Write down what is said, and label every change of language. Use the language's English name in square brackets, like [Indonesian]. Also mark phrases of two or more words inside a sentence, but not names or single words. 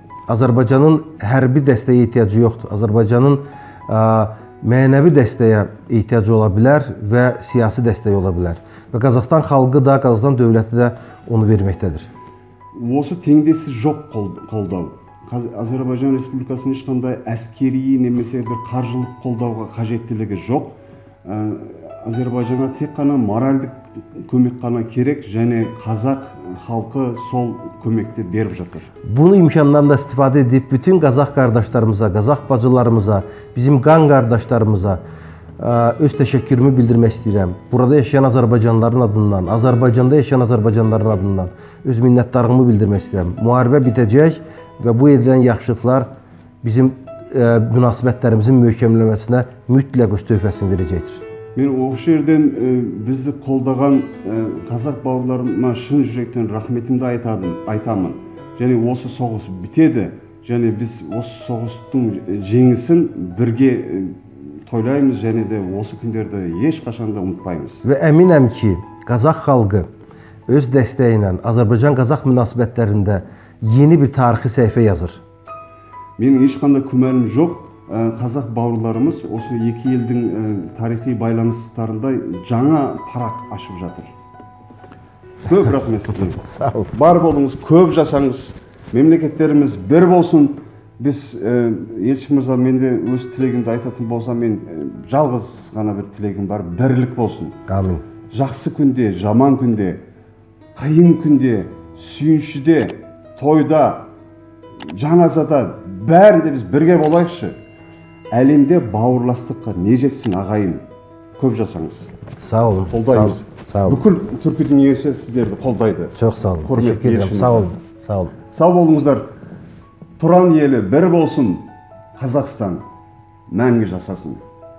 [Azerbaijani] Azərbaycanın hərbi dəstəyə ehtiyacı yoxdur. Azərbaycanın mənəvi dəstəyə ehtiyacı ola bilər və siyasi dəstək ola bilər. Və Qazaxstan xalqı da, Qazaxstan dövləti də onu verməkdədir. [Kazakh] Осы теңдесі жоқ қолдау. Azərbaycan Республикасының ешқандай әскери немесе бір қаржылық қолдауға қажеттілігі жоқ. Azərbaycanға тек қана моральдық көмек қана керек және қазақ халқы сол көмекті беріп жатыр. [Azerbaijani] Bunu imkandan da istifadə edib bütün Qazax qardaşlarımıza, Qazax bacılarımıza, bizim qan qardaşlarımıza öz təşəkkürümü bildirmək istəyirəm. Burada yaşayan Azərbaycanlıların adından, Azərbaycanda yaşayan Azərbaycanlıların adından öz minnətdarlığımı bildirmək istəyirəm. Müharibə bitəcək və bu edilən yaxşılıqlar bizim münasibətlərimizin möhkəmlənməsinə mütləq öz töhfəsini verəcəkdir. [Kazakh] Мен осы жерден бізді қолдаған қазақ бауырларыма шын жүректен рахметімді айтамын. Және осы соғыс бітеді, және біз осы соғыстың жеңісін бірге toylayımız және де осы күндерді ешқашан да ұмытпаймыз. [Azerbaijani] Və əminəm ki, Qazax xalqı öz dəstəyi ilə Azərbaycan-Qazax münasibətlərində yeni bir tarixi səhifə yazır. [Kazakh] Менің ешқандай күмәнім жоқ. Қазақ бауырларымыз осы екі елдің тарихи байланыстарында жаңа парақ ашып жатыр. Көп рахмет сізге. [Azerbaijani] Sağ olun. [Kazakh] Бар болыңыз, көп жасаңыз. Мемлекеттеріміз бір болсын. Біз Елші мырза, менде өз тілегімді айтатын болсам, мен жалғыз ғана бір тілегім бар, бірлік болсын. Amin. Жақсы күнде, жаман күнде, қиын күнде, сүйіншіде, тойда, жаназада, бәрінде біз бірге болайықшы. Әлемде бауырластыққа не жетсін ағайын. Көп жасаңыз. [Azerbaijani] Sağ olun. [Kazakh] Қолдаймыз. [Azerbaijani] Sağ olun. [Kazakh] Бүкіл түркі дүниесі сіздерді қолдайды. [Azerbaijani] Çok sağ olun. [Kazakh] Құрметті [Turkish] Teşekkür ederim. [Kazakh] елшіміз. [Azerbaijani] Sağ olun. Sağ olun. [Kazakh] Сау болыңыздар. Тұран елі бір болсын, Қазақстан мәңгі жасасын.